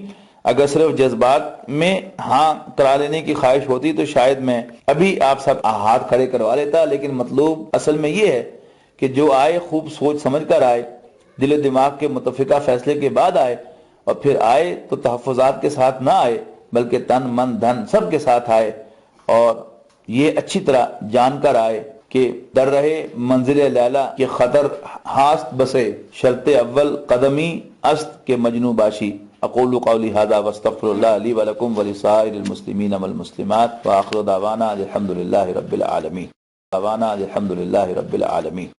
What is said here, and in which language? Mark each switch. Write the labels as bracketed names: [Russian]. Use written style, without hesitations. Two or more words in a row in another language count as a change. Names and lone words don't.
[Urdu] اگر صرف جذبات میں ہاں کرا لینے کی خواہش ہوتی تو شاید میں ابھی آپ سب ہاتھ کھڑے کروا لیتا، لیکن مطلوب اصل میں یہ ہے کہ جو آئے خوب سوچ سمجھ کر آئے، دل و دماغ کے متفقہ فیصلے کے بعد آئے، اور پھر آئے تو تحفظات کے ساتھ نہ آئے بلکہ تن من دھن سب کے ساتھ آئے، اور یہ اچھی طرح جان کر آئے کہ [Persian] در رہے منزل لیلا کے خطر ہاست بسے، شرط اول قدمی است کے مجنو باشی۔ [Arabic] اقول قولی ھذا واستغفر اللہ لی ولکم ولسائر المسلمین والمسلمات، وآخر دعوانا الحمد للہ رب العالمین۔